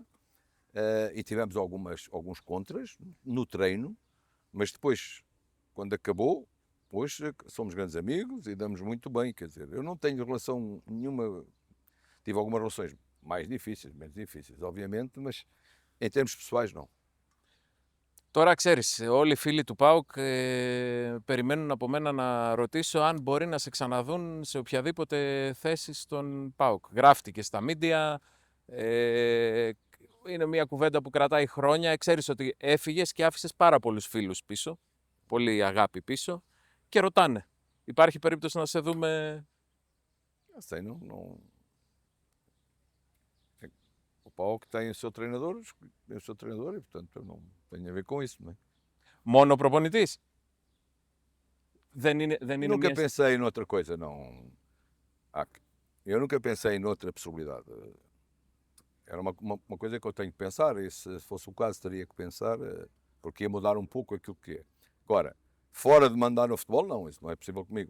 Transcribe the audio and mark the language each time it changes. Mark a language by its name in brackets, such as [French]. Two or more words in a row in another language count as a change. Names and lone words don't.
[Portuguese] E tivemos alguns contras no treino, mas depois, quando acabou, hoje somos grandes amigos e damos muito bem, quer dizer, eu não tenho relação nenhuma, tive algumas relações mais difíceis, menos difíceis, obviamente, mas em termos pessoais não. [Greek] Τώρα ξέρεις, όλοι οι φίλοι του ΠΑΟΚ περιμένουν από μένα να ρωτήσω αν μπορεί να σε ξαναδούν σε οποιαδήποτε θέση στον ΠΑΟΚ. Γράφτηκε στα μίντια, είναι μια κουβέντα που κρατάει χρόνια. Ξέρεις ότι έφυγες και άφησες πάρα πολλούς φίλους πίσω, πολύ αγάπη πίσω και ρωτάνε. Υπάρχει περίπτωση να σε δούμε? [Portuguese] Não sei, o PAOK tem o seu treinador e, portanto, não tem a ver com isso, não é? [Greek] Μόνο προπονητής? Δεν είναι [Portuguese] Nunca [Greek] μια... [Portuguese] pensei noutra coisa, não. Eu nunca pensei noutra possibilidade. Era uma coisa que eu tenho que pensar, e se fosse o caso teria que pensar, porque ia mudar um pouco aquilo que é. Agora, fora de mandar no futebol, não, isso não é possível comigo.